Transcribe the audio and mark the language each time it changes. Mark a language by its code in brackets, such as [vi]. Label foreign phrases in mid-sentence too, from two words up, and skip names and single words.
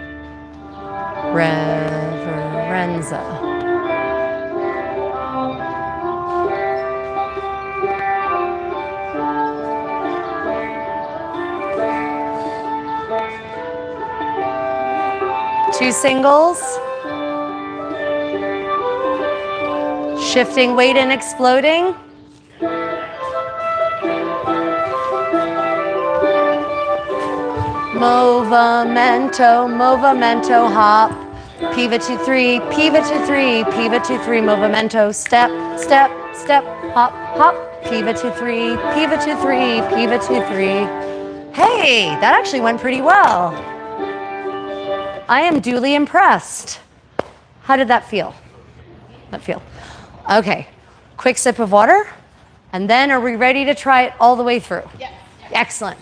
[en] Reverenza. Two singles. Shifting weight and exploding. Movimento, hop. Piva 2-3, Piva 2-3, Piva 2-3, movimento, step, hop, Piva 2-3, Piva 2-3, Piva 2-3. Hey, that actually went pretty well. I am duly impressed. How did that feel? Okay, quick sip of water. And then are we ready to try it all the way through? Yes. Excellent.